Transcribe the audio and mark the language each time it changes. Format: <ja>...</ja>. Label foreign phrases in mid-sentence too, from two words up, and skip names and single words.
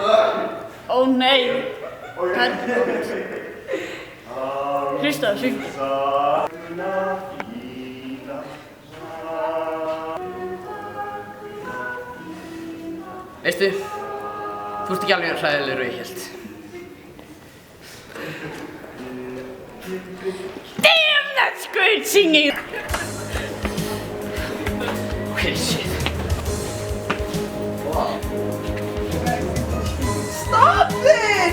<is>Ó nei, það er ekki gott. Hlustaðu, syngdu. Veistu, þú ert ekki alveg eins hræðilegur og ég hélt.</is> <en>Damn, that's great singing! Okay, shit. Stop this!</en>